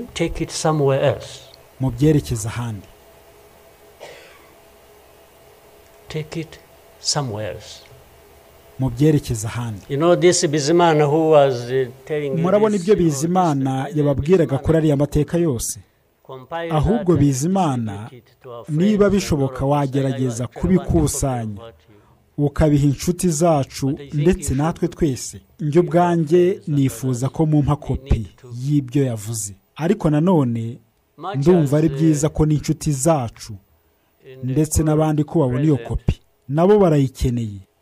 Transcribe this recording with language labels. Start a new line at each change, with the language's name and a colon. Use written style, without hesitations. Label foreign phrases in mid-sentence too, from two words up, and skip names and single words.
English: Take it somewhere else.
Kinyarwanda: mu byerekeza ahandi.
English: Take it somewhere else.
Kinyarwanda: mu byerekeza ahandi.
English: You know this Bizimana who was telling you
Kinyarwanda: murabona
English: this,
Kinyarwanda: ibyo Bizimana yababwiraga kuri ariya mateka yose. ahubwo Bizimana niba bishoboka wagerageza kubikusanya ukabiha inshuti zacu ndetse natwe twese. njye ubwanjye nifuza ko mumpa kopi y'ibyo yavuze, ariko nanone ndumva ari byiza ko n'inshuti zacu ndetse n'abandi ko babona iyo kopi, nabo barayikeneye.